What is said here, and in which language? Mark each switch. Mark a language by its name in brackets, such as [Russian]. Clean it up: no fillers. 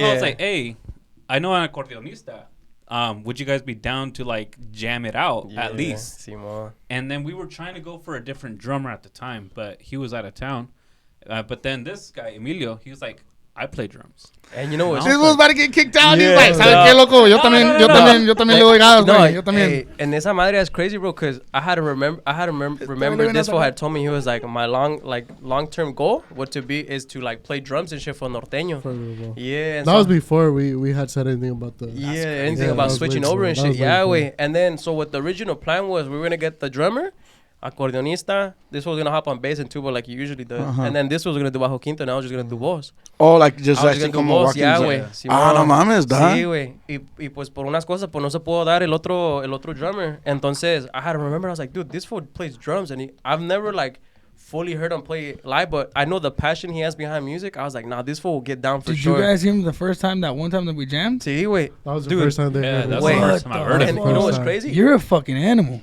[English] why I was like, hey, I know an accordionista. Would you guys be down to like jam it out at least? And then we were trying to go for a different drummer at the time, but he was out of town. But then this guy, Emilio, he was like, I play drums. And you know what? This was about to get kicked out. He's like, [Spanish] ¿sabes qué, loco? Yo también le doy gas, güey. Yo también. [English] And [Spanish] esa madre [English] is crazy, bro, because I had to remember this fool had told me, he was like, my long-term goal is to like play drums and shit for norteño. Yeah. That was before we had said anything about the... anything about switching over and shit. Yeah, wait. And then, so what the original plan was, we were going to get the drummer, accordionista, this was gonna hop on bass and tuba like he usually does, and then this was gonna do bajo quinto, and I was just gonna do voz. Oh, like just actually como walking. Yeah, güey. [Spanish] No mames, da. Sí, güey. Y pues por unas cosas pues no se pudo dar el otro drummer. Entonces [English] I had to remember, I was like, dude, this fool plays drums, and I've never like fully heard him play live, but I know the passion he has behind music. I was like, nah, this fool will get down for sure. Did you guys hear him the first time, that one time that we jammed? [Spanish] Sí, wait. [English] That was the first time they heard it. That's the first time I heard it. And you know what's crazy? You're a fucking animal.